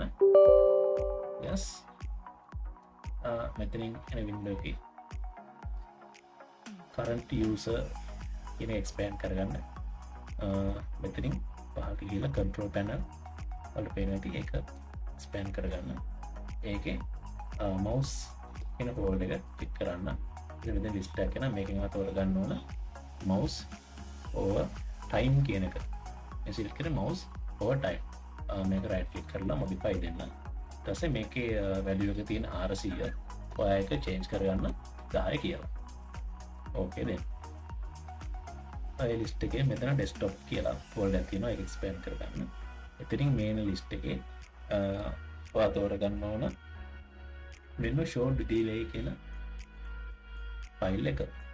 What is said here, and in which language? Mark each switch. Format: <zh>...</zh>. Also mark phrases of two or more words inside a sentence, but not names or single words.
<si>yes. මෙතනින් එන window එකේ</si> <en>current user</en> <si>කියන expand කරගන්න. මෙතනින් පහට ගිහලා</si> <en>control panel</en> <si>වලට පේන ඇති ඒක ස්පෑන් කරගන්න. ඒකේ mouse කියන hold එක ක්ලික් කරන්න. ඉතින් මෙතන list එකක් එනවා. මේකෙන් අතවල ගන්න ඕන</si> <en>mouse over time</en> <si>කියන එක. මේ select කරේ</si> <en>mouse over time.</en> <si>මේක</si> <en>right click</en> <si>කරලා modify දෙන්න. ඊට පස්සේ මේකේ value එක තියෙන 400 ඔයා එක change කරගන්න 10 කියලා.</si> <en>okay then.</en> <si>ඒ list එකේ මෙතන desktop කියලා folder එකක් තියෙනවා. ඒක expand කරගන්න. එතනින්</si> <en>main list</en> <si>එකේ ඔයා තෝරගන්න ඕන මෙන්න</si> <en>show delay</en> <si>කියන file එක.</si>